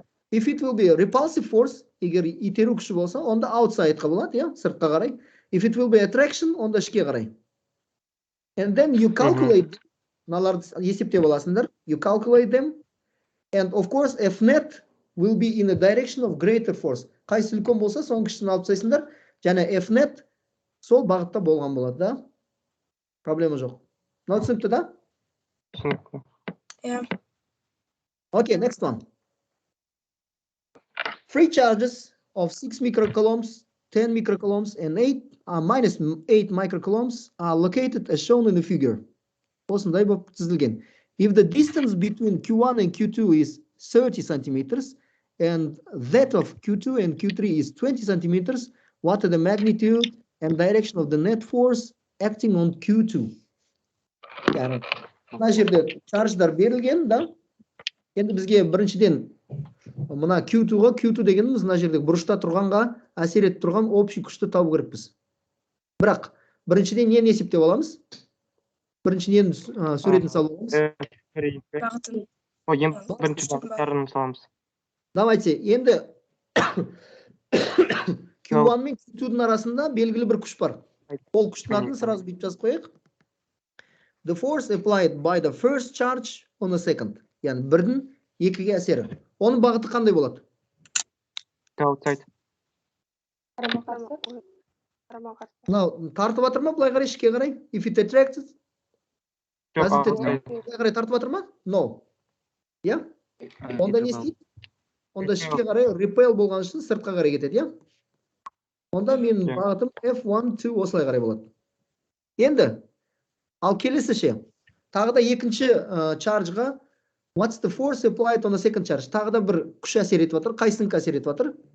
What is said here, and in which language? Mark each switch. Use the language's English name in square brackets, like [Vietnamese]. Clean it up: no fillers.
[English] If it will be a repulsive force, [Kazakh] егер итеру күші болса, онда outside-қа болады, [English] yeah? [Kazakh] Сыртқа қарай. [English] If it will be attraction, [Kazakh] онда ішке қарай. [English] And then you calculate, [Kazakh] мыналарды есептеп аласыңдар. [English] You calculate them. And of course, F net will be in the direction of greater force. [Kazakh] Қайсы үлкен болса, соның күшін алып тастайсыңдар. Және F net сол бағытта болған болады, да? Проблема жоқ. Мынау түсінікті, да? [English] Yeah. Okay, next one. Free charges of 6 microcoulombs, 10 microcoulombs, and minus 8 microcoulombs are located as shown in the figure. [Kazakh] Осындай болып тізілген. [English] If the distance between Q1 and Q2 is 30 centimeters, and that of Q2 and Q3 is 20 centimeters, what are the magnitude and direction of the net force acting on Q2? [Kazakh] Яғни, мына жерде charge'дар берілген, да? Енді бізге біріншіден Мына Q2-ға Q2 дегеніміз мына жердегі бұрышта тұрғанға әсер етіп тұрған общий күшті табу керекпіз. Бірақ біріншіден нені есептеп аламыз? Біріншіден суретін салып аламыз. Бағытын. Бірінші бағыттарын саламыз. Давайте, енді Q1 мен Q2-дің арасында белгілі бір күш бар. Ол күштің атын сразу бүйтіп жазып қояйық. [English] The force applied by the first charge on the second. [Kazakh] Яғни бірдің екіге әсері. Оның бағыты қандай болады? [English] Outside. [Kazakh] Мынау тартып жатыр ма? Былай қарай, ішке қарай. [English] If it attracted. [Kazakh] Былай қарай тартып жатыр ма? No. Я? Онда не істейді? Онда ішке қарай repel болған үшін сыртқа қарай кетеді, я? Онда менің бағытым F1, 2 осылай қарай болады. Енді, ал келесі ше. Тағы да екінші чарджға [English] what's the force applied on the second charge? [Kazakh] Тағы да бір күш әсер етіп жатыр. Қайсының әсер етіп жатыр?